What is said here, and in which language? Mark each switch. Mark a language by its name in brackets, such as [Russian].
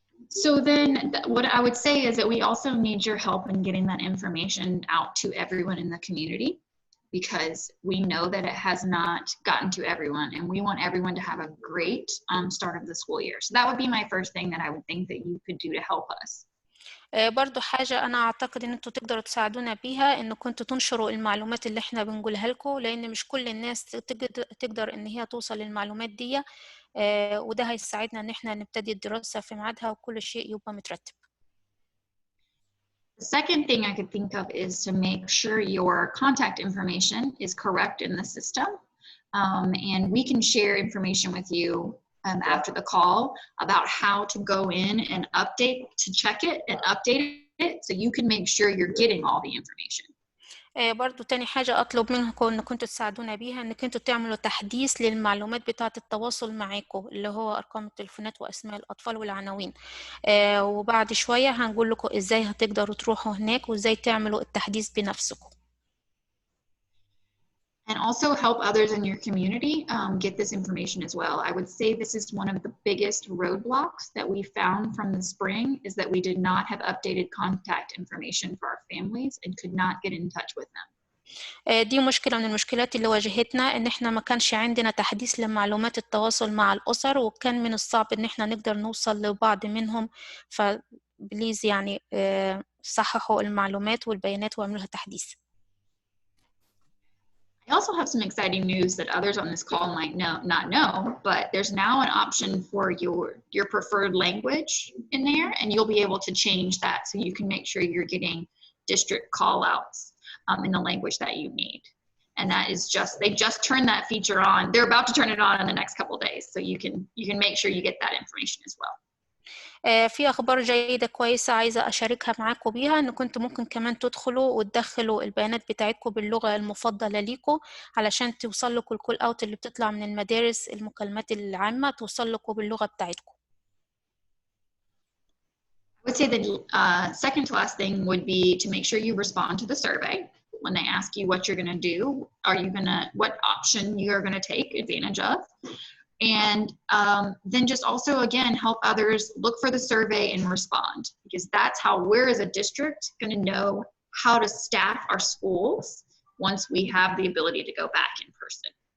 [English] So then what I would say is that we also need your help in getting that information out to everyone in the community, because we know that it has not gotten to everyone, and we want everyone to have a great start of the school year. So that would be my first thing that I would think that you could do to help us. [Arabic] برضو حاجة أنا أعتقد إن أنتوا تقدروا تساعدونا بيها إن كنتوا تنشروا المعلومات اللي إحنا بنقولها لكم، لأن مش كل الناس تقدر إن هي توصل للمعلومات دي، وده هيساعدنا إن إحنا نبتدي الدراسة في ميعادها وكل شيء يبقى مترتب. [English] The second thing I could think of is to make sure your contact information is correct in the system. And we can share information with you after the call about how to go in and update, to check it and update it so you can make sure you're getting all the information. [Arabic] برضو تاني حاجة أطلب منكم إن كنتوا تساعدونا بيها إن كنتوا تعملوا تحديث للمعلومات بتاعة التواصل معاكم اللي هو أرقام التليفونات وأسماء الأطفال والعناوين، وبعد شوية هنقول لكم إزاي هتقدروا تروحوا هناك وإزاي تعملوا التحديث بنفسكم. [English] And also help others in your community get this information as well. I would say this is one of the biggest roadblocks that we found from the spring, is that we did not have updated contact information for our families and could not get in touch with them. [Arabic] دي مشكلة من المشكلات اللي واجهتنا، إن إحنا ما كانش عندنا تحديث لمعلومات التواصل مع الأسر، وكان من الصعب إن إحنا نقدر نوصل لبعض منهم. فبليز يعني صححوا المعلومات والبيانات واعملوها تحديث. [English] I also have some exciting news that others on this call might not know, but there's now an option for your preferred language in there, and you'll be able to change that so you can make sure you're getting district call outs in the language that you need. And that is they just turned that feature on. They're about to turn it on in the next couple of days, so you can make sure you get that information as well. [Arabic] في أخبار جيدة كويسة عايزة أشاركها معاكم بيها، إن كنتوا ممكن كمان تدخلوا وتدخلوا البيانات بتاعتكم باللغة المفضلة ليكم علشان توصل لكم الكول أوت اللي بتطلع من المدارس، المكالمات العامة توصل لكم باللغة بتاعتكم. [English] I would say the second to last thing would be to make sure you respond to the survey. When they ask you what you're going to do, what option you're going to take advantage of. And then just also, again, help others look for the survey and respond, because that's how we're as a district going to know how to staff our schools once we have the ability to go back in person.